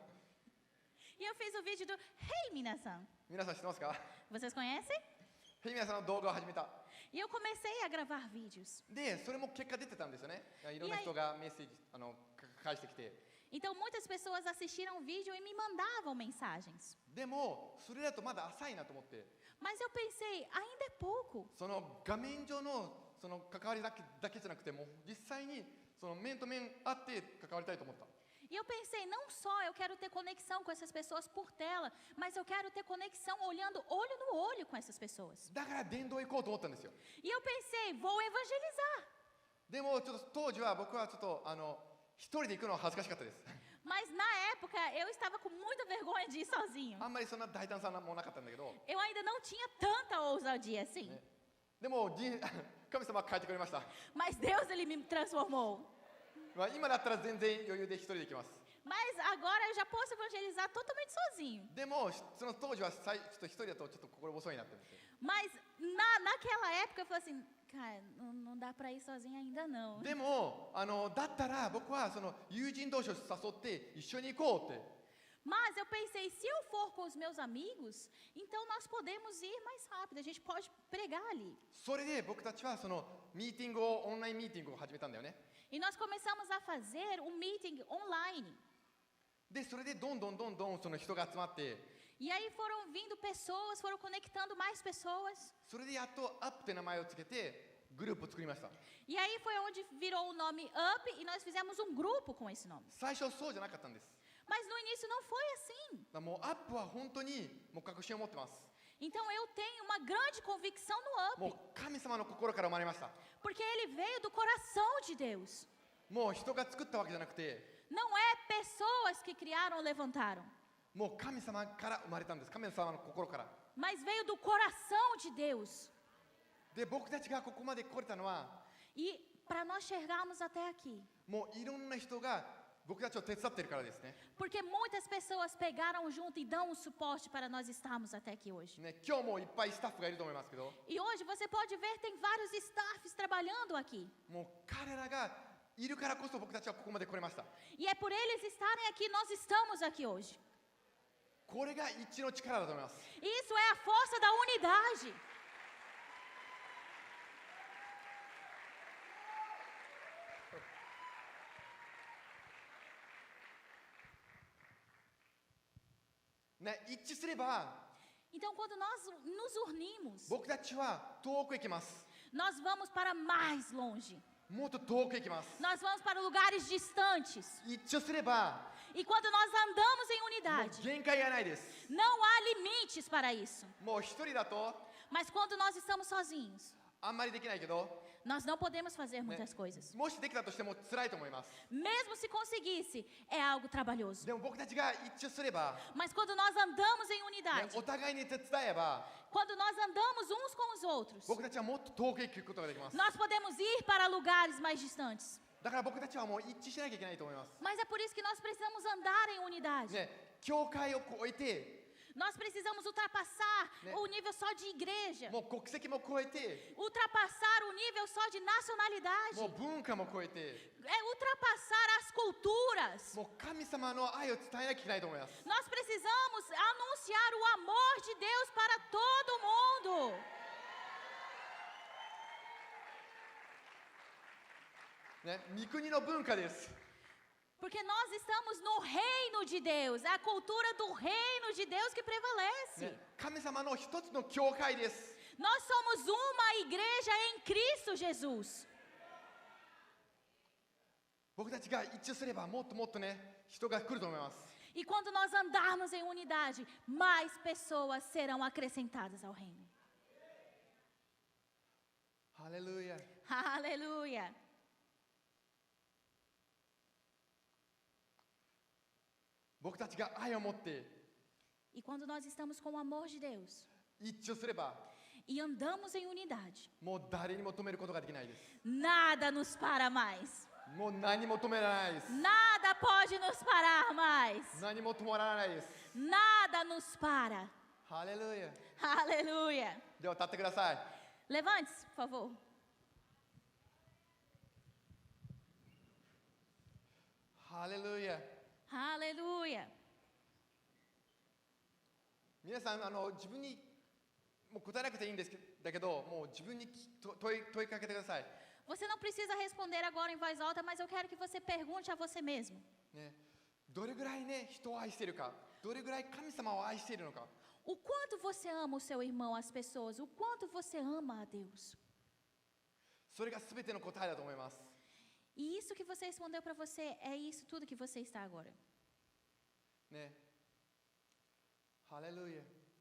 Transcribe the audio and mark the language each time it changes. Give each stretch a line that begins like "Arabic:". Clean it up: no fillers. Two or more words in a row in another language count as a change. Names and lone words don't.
Portuguese: E eu fiz o vídeo do Hey, Minasan.
Japanese: 皆さん知ってますか？
Portuguese: Vocês conhecem?
Japanese: ヘイ皆さんの動画を始めた。
Portuguese: E eu comecei a gravar vídeos.
Japanese: でそれも結果出てたんですよね。いろんな人がメッセージ返してきて。
Portuguese: Então, muitas pessoas assistiram o vídeo e me mandavam mensagens.
Japanese: でもそれだとまだ浅いなと思って。
Portuguese: Mas eu pensei, ainda é pouco.
Japanese: その画面上の関わりだけじゃなくても実際に面と面会って関わりたいと思った。
Portuguese: E eu pensei, não só eu quero ter conexão com essas pessoas por tela, mas eu quero ter conexão olhando olho no olho com essas pessoas.
Japanese: だから伝道行こうと思ったんですよ。
Portuguese: E eu pensei, vou evangelizar.
Japanese: でもちょっと当時は僕はちょっと一人で行くのは恥ずかしかったです。
Portuguese: Mas na época eu estava com muita vergonha de ir sozinho.
Japanese: あんまりそんな大胆さもなかったんだけど、
Portuguese: Eu ainda não tinha tanta ousadia assim.
Japanese: でも神様は変えてくれました。
Portuguese: Mas Deus, ele me transformou.
Japanese: 今だったら全然余裕で一人で行きます。
Portuguese: Mas agora eu já posso evangelizar totalmente sozinho.
Japanese: でもその当時はちょっと一人だとちょっと心細いなって思って。
Portuguese: Mas naquela época eu falei assim, cara, não dá para ir sozinha ainda não.
Japanese: でもだったら僕は友人同士を誘って一緒に行こうって。
Portuguese: Mas eu pensei, se eu for com os meus amigos, então nós podemos ir mais rápido, a gente pode pregar ali.
Japanese: それで僕たちはミーティングをオンラインミーティングを始めたんだよね。
Portuguese: E nós começamos a fazer um meeting online.
Japanese: でそれでどんどん人が集まって、
Portuguese: E aí foram vindo pessoas, foram conectando mais pessoas.
Japanese: それでやっとアップって名前をつけてグループを作りました。
Portuguese: E aí foi onde virou o nome Up e nós fizemos um grupo com esse nome.
Japanese: 最初そうじゃなかったんです。
Portuguese: Mas no início não foi assim.
Japanese: だからもうアップは本当にもう確信を持ってます。
Portuguese: Então eu tenho uma grande convicção no
Japanese: も
Portuguese: Up,
Japanese: う神様の心から生まれました。
Portuguese: porque ele veio do coração de Deus.
Japanese: もう人が作ったわけじゃなくて、
Portuguese: Não é pessoas que criaram ou levantaram,
Japanese: もう神様から生まれたんです。神様の心から。
Portuguese: mas veio do coração de Deus.
Japanese: で僕たちがここまで来れたのは、
Portuguese: E para nós chegarmos até aqui,
Japanese: もういろんな人が僕たちを手伝ってるからですね。
Portuguese: Porque muitas pessoas pegaram junto e dão um suporte para nós estarmos até aqui hoje.
Japanese: ね、今日もいっぱいスタッフがいると思いますけど、
Portuguese: E hoje você pode ver, tem vários staffs trabalhando aqui.
Japanese: もう彼らがいるからこそ僕たちはここまで来れました。
Portuguese: E é por eles estarem aqui, nós estamos aqui hoje.
Japanese: これが一致の力だと思います。
Portuguese: Isso é a força da unidade.
Japanese: ね、一致すれば
Portuguese: Então, quando nós nos unimos,
Japanese: 僕たちは遠くへ行きます。
Portuguese: nós vamos para mais longe.
Japanese: もっと遠くへ行きます。
Portuguese: Nós vamos para lugares distantes.
Japanese: 一致をすれば
Portuguese: E quando nós andamos em
Japanese: もう
Portuguese: unidade,
Japanese: 限界がないです。
Portuguese: não há limites para isso.
Japanese: もう一人だと
Portuguese: Mas quando nós estamos sozinhos,
Japanese: あんまりできないけど、
Portuguese: nós não podemos fazer muitas coisas.
Japanese: もしできたとしても辛いと思います。
Portuguese: Mesmo se conseguisse, é algo trabalhoso.
Japanese: でも僕たちが一致すれば、
Portuguese: Mas quando nós andamos em
Japanese: ね
Portuguese: unidade,
Japanese: お互いに手伝えば
Portuguese: quando nós andamos uns com os outros,
Japanese: 僕たちはもっと遠くへ行くことができます。
Portuguese: nós podemos ir para lugares mais distantes.
Japanese: だから僕たちはもう一致しなきゃいけないと思います。
Portuguese: Mas é por isso que nós precisamos andar em unidade.
Japanese: ね、教会を超えて、
Portuguese: Nós precisamos ultrapassar Né? o nível só de igreja,
Japanese: もう国籍も超えて、
Portuguese: ultrapassar o nível só de nacionalidade,
Japanese: もう文化も超えて、
Portuguese: ultrapassar as culturas.
Japanese: もう神様の愛を伝えなきゃいけないと思います。
Portuguese: Nós precisamos anunciar o amor de Deus para todo mundo.
Japanese: ね、御国の文化です。
Portuguese: Porque nós estamos no reino de Deus, a cultura do reino de Deus que prevalece.
Japanese: ね、神様の一つの教会です。
Portuguese: Nós somos uma igreja em Cristo Jesus.
Japanese: 僕たちが一致すればもっともっとね、人が来ると思います。
Portuguese: E quando nós andarmos em unidade, mais pessoas serão acrescentadas ao reino.
Japanese: ハレルヤ。
Portuguese: Aleluia.
Japanese: 僕たちが愛を持って
Portuguese: E quando nós estamos com o amor de Deus
Japanese: 一致をすれば、
Portuguese: e andamos em unidade,
Japanese: もう誰にも止めることができないです。
Portuguese: nada nos para mais.
Japanese: もう何も止められないです。
Portuguese: Nada pode nos parar mais.
Japanese: 何も止まらないです。
Portuguese: Nada nos para.
Japanese: ハレルヤ。
Portuguese: Aleluia.
Japanese: では立ってください。
Portuguese: Levante-se, por favor.
Japanese: ハレルヤ。
Portuguese: Aleluia.
Japanese: 皆さん自分にもう答えなくていいんですけど、もう自分に問いかけてください。
Portuguese: Você não precisa responder agora em voz alta, mas eu quero que você pergunte a você mesmo.
Japanese: ね、どれぐらいね人を愛しているか、どれぐらい神様を愛しているのか。
Portuguese: O quanto você ama o seu irmão, as pessoas, o quanto você ama a Deus.
Japanese: それが全ての答えだと思います。
Portuguese: E isso que você respondeu para você é isso tudo que você está agora.
Japanese: ね。ハレルヤ。